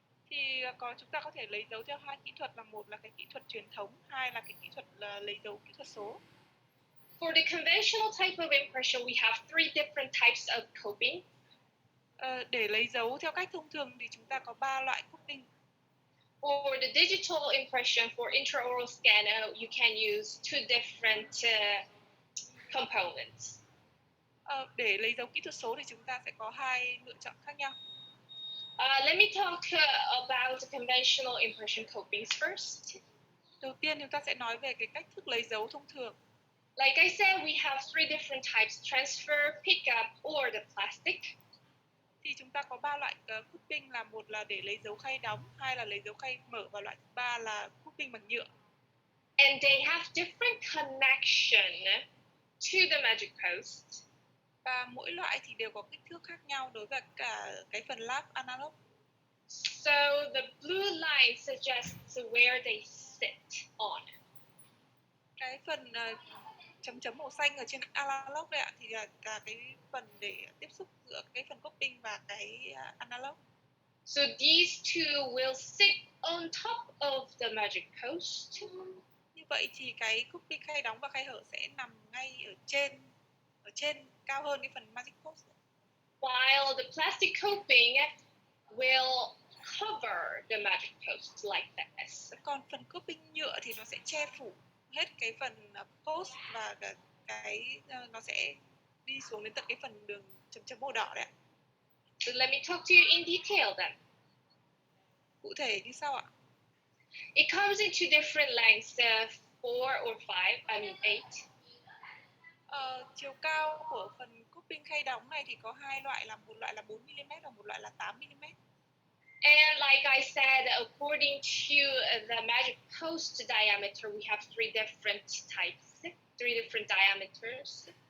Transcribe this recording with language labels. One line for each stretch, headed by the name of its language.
Vietnamese: Thì chúng ta có thể lấy dấu theo hai kỹ thuật, là một là cái kỹ thuật truyền thống, hai là cái kỹ thuật lấy dấu kỹ thuật số.
English: For the conventional type of impression, we have 3 different types of coping.
Vietnamese: Để lấy dấu theo cách thông thường thì chúng ta có 3 loại coping.
English: For the digital impression for intraoral scan, you can use 2 different components.
Vietnamese: Để lấy dấu kỹ thuật số thì chúng ta sẽ có 2 lựa chọn khác nhau.
English: Let me talk about the conventional impression copings first.
Vietnamese: Đầu tiên chúng ta sẽ nói về cái cách thức lấy dấu thông thường.
English: Like I said, we have 3 different types: transfer, pickup, or the plastic.
Vietnamese: Thì chúng ta có 3 loại cupping, là một là để lấy dấu khay đóng, hai là lấy dấu khay mở và loại thứ ba là cupping bằng nhựa.
English: And they have different connection to the magic post.
Vietnamese: Và mỗi loại thì đều có kích thước khác nhau đối với cả cái phần lab analog.
English: So the blue line suggests where they sit on.
Vietnamese: Cái phần chấm chấm màu xanh ở trên analog đây ạ, thì là cái phần để tiếp xúc giữa cái phần cupping và cái analog.
English: So these two will sit on top of the magic post.
Vietnamese: Như vậy thì cái cupping khay đóng và khay hở sẽ nằm ngay ở trên cao hơn cái phần magic post.
English: While the plastic coping will cover the magic post like this.
Vietnamese: Còn phần coping nhựa thì nó sẽ che phủ hết cái phần post và cái nó sẽ đi xuống đến tận cái phần đường chấm chấm màu đỏ đấy ạ.
English: So let me talk to you in detail then.
Vietnamese: Cụ thể như sau ạ?
English: It comes in two different lengths, 4 or 8.
Vietnamese: Chiều cao của phần coping khay đóng này thì có hai loại, là một loại là 4mm và một loại là 8mm.
English: And like I said, according to the magic post diameter, we have three different types, three different diameters.